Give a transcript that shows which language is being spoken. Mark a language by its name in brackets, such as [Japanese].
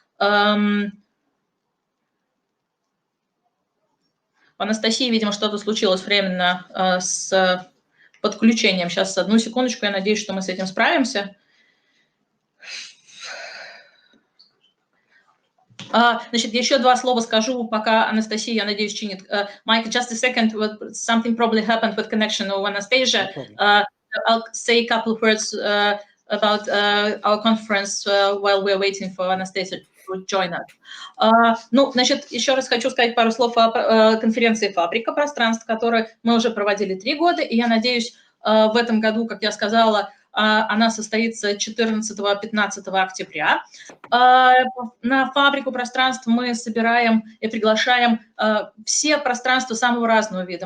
[Russian] У Анастасии, видимо, что-то случилось временно с подключением. Сейчас, одну секундочку, я надеюсь, что мы с этим справимся. Значит, еще два слова скажу, пока Анастасия, я надеюсь, чинит. [English] Mike, just a second, something probably happened with connection of Anastasia. I'll say a couple of words about our conference while we're waiting for Anastasia to join us. [Russian] Ну, значит, еще раз хочу сказать пару слов о конференции «Фабрика пространств», которую мы уже проводили 3 года, и я надеюсь, в этом году, как я сказала, она состоится 14-15 октября. На фабрику пространств мы собираем и приглашаем все пространства самого разного вида.